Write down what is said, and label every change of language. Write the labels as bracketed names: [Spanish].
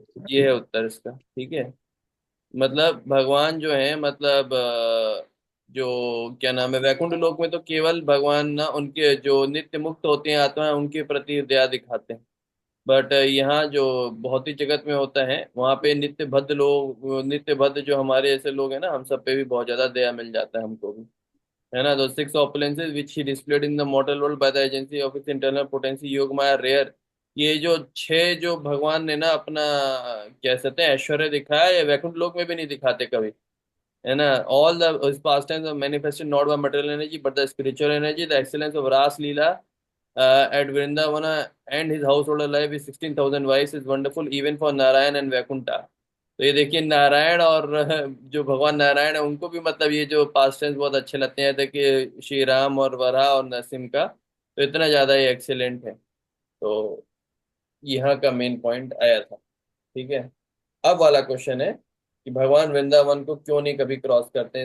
[Hindi] ये है उत्तर इसका, ठीक है। मतलब भगवान जो है मतलब जो क्या नाम है, वैकुंठ लोक में तो केवल भगवान ना उनके जो नित्य मुक्त होते हैं आत्मा उनके प्रति दया दिखाते हैं। बट यहाँ जो भौतिक जगत में होता है वहाँ पे नित्य बद्ध लोग, नित्य बद्ध जो हमारे ऐसे लोग हैं ना, हम सब पे भी बहुत ज्यादा दया मिल जाता है हमको भी, है ना। [English] तो six opulences which he displayed in the mortal world by the agency of his internal potency yoga maya रेयर। [Hindi] ये जो छह जो भगवान ने ना अपना कह सकते हैं ऐश्वर्य दिखाया, ये वैकुंठ लोक में भी नहीं दिखाते कभी, है ना। [English] All the past times are manifested not by material energy but the spiritual energy, the excellence of Ras Leela at Vrindavana and his household life with 16,000 wives is wonderful even for Narayan and Vaikuntha। [Hindi] तो ये देखिए, नारायण और जो भगवान नारायण है उनको भी मतलब ये जो पास्ट टेंस बहुत अच्छे लगते हैं। देखिए श्री राम और वराह और नरसिंह का तो इतना ज्यादा ये एक्सीलेंट है। तो यहाँ का मेन पॉइंट आया था, ठीक है। अब वाला क्वेश्चन है कि भगवान वृंदावन को क्यों नहीं कभी क्रॉस करते हैं?